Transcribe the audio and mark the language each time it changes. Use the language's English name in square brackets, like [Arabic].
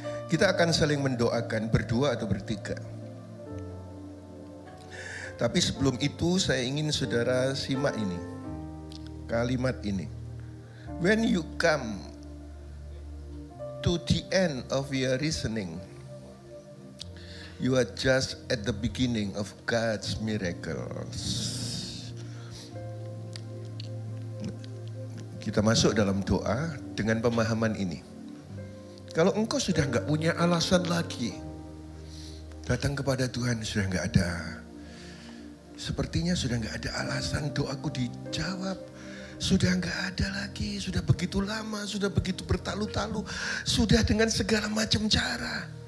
[Indonesian] Kita akan saling mendoakan berdua atau bertiga. Tapi sebelum itu saya ingin saudara simak ini. Kalimat ini. [English] When you come to the end of your reasoning, you are just at the beginning of God's miracles. [Indonesian] Kita masuk dalam doa dengan pemahaman ini. Kalau engkau sudah nggak punya alasan lagi, datang kepada Tuhan sudah nggak ada. Sepertinya sudah nggak ada alasan doaku dijawab. Sudah nggak ada lagi, sudah begitu lama, sudah begitu bertalu-talu, sudah dengan segala macam cara.